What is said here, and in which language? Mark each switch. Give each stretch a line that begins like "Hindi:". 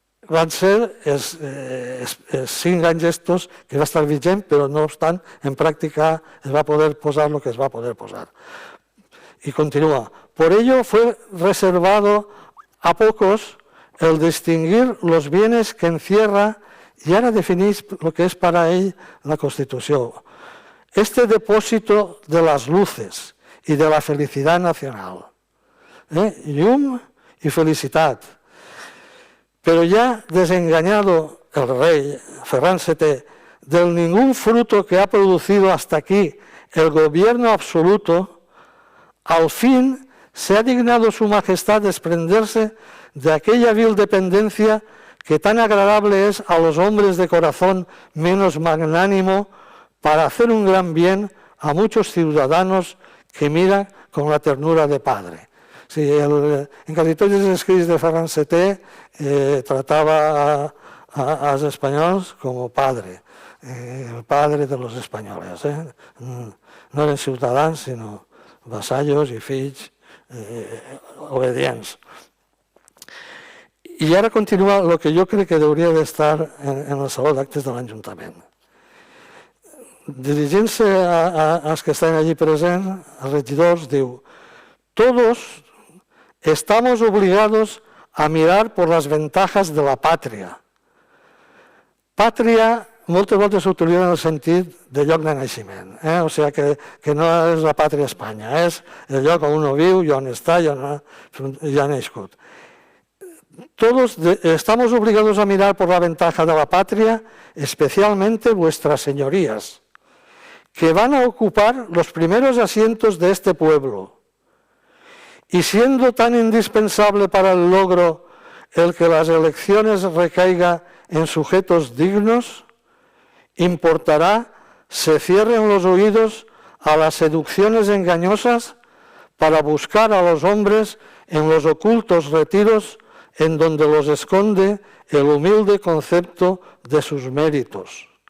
Catalan: Van ser els 5 anys estos que va estar vigent, però no obstant, en pràctica es va poder posar el que es va poder posar.
Spanish: Y continúa. Por ello fue reservado a pocos el distinguir los bienes que encierra, y ahora definís lo que es para él la Constitución. Este depósito de las luces y de la felicidad nacional.
Catalan: Llum y felicitat.
Spanish: Pero ya desengañado el rey Ferran VII del ningún fruto que ha producido hasta aquí el gobierno absoluto, al fin se ha dignado su majestad desprenderse de aquella vil dependencia que tan agradable es a los hombres de corazón menos magnánimo para hacer un gran bien a muchos ciudadanos que miran con la ternura de padre.
Catalan: Sí, en casi tots els escrits de Ferran VII tratava als espanyols com padre,
Spanish: el padre de los españoles.
Catalan: No eren ciutadans, sinó vassallos i fills obedients. I ara continua el que jo crec que hauria d'estar en el saló d'actes de l'Ajuntament. Dirigint-se als que estan allí presents, als regidors, diu:
Spanish: todos estamos obligados a mirar por las ventajas de la patria.
Catalan: Pàtria moltes voltes s'utilitza en el sentit de lloc de naixement, o sigui que no és la pàtria Espanya, és el lloc on uno viu i on està i on ha nascut.
Spanish: Todos estamos obligados a mirar por la ventaja de la patria, especialmente vuestras señorías, que van a ocupar los primeros asientos de este pueblo. Y siendo tan indispensable para el logro el que las elecciones recaigan en sujetos dignos, importará se cierren los oídos a las seducciones engañosas para buscar a los hombres en los ocultos retiros en donde los esconde el humilde concepto de sus méritos,